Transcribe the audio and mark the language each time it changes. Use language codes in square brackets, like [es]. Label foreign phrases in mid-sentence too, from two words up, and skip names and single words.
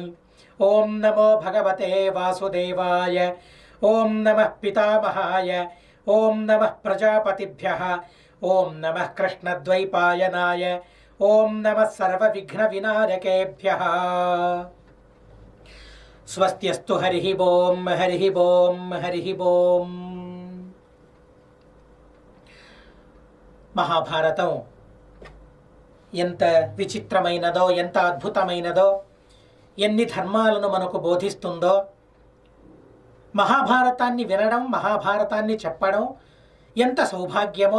[sa] ओं नमो भगवते वासुदेवाय, ओं नमः पितामहाय, ओं नमः प्रजापतिभ्यः, ओं नमः कृष्णद्वैपायनाय, ओं नमः सर्वविघ्नविनायकेभ्यः। स्वस्त्यस्तु हरिः ओं हरिः ओं हरिः ओं। [te] మహాభారతం ఎంత విచిత్రమైనదో, ఎంత అద్భుతమైనదో, ఎన్ని ధర్మాలను మనకు బోధిస్తుందో. మహాభారతాన్ని వినడం, మహాభారతాన్ని చెప్పడం ఎంత సౌభాగ్యమో.